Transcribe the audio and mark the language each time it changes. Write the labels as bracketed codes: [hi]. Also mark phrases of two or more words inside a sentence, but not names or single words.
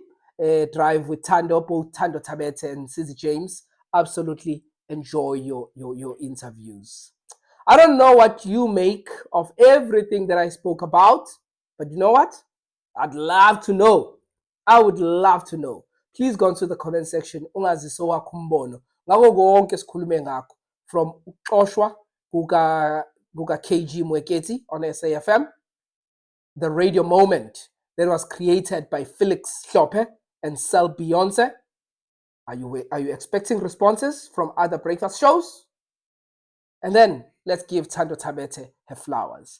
[en] Drive with Tando, both Tando Tabete and Msizi James. Absolutely enjoy your interviews. I don't know what you make of everything that I spoke about, but you know what? I'd love to know. I would love to know. Please go into the comment section. [zu] Ungaziso wakho umbono ngako konke esikhulume ngakho, [en] from [zu] uxoshwa kuka [en] KG Mweketi on SAFM, the radio moment that was created by Felix Hlophe and Sel Beyonce. Are you expecting responses from other breakfast shows? And then let's give Tando Tabete her flowers.